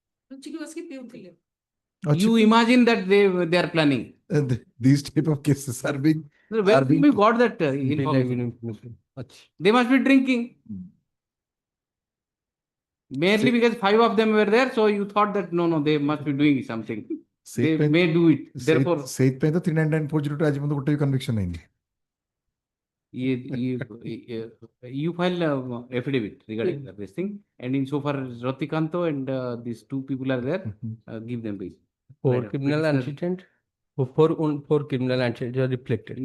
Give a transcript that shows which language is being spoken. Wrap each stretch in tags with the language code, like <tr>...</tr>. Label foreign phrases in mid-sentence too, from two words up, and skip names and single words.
<en>You imagine that they are planning. These type of cases are being. Where we got that information? They must be drinking. Merely because 5 of them were there, so you thought that no, they must be doing something. They may do it. Therefore,</en> <or>ସେଇଥିପାଇଁ ତ 399/402 ଆଜି ପର୍ଯ୍ୟନ୍ତ ଗୋଟେ ବି conviction ହେଇନି।</or> <en>you file affidavit regarding this thing, and insofar as Ratikanto and these two people are there, give them bail. For Right, criminal petitioner- antecedent, for criminal antecedent are reflected.</en>